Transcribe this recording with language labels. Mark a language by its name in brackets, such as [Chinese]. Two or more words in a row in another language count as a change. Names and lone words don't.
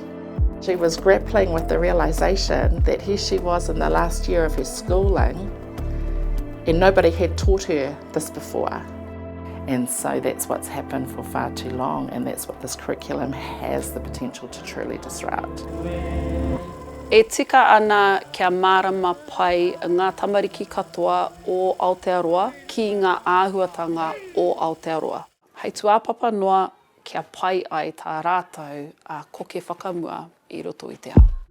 [English] She was grappling with the realisation that here she was in the last year of her schooling and nobody had taught her this before. And so that's what's happened for far too long, and that's what this curriculum has the potential to truly disrupt. [Māori] E tika ana kia mārama pai ngā tamariki katoa o Aotearoa ki ngā āhuatanga o Aotearoa. Hei tuāpapa noa kia pai ai tā rātou a koke whakamua I roto I te ao.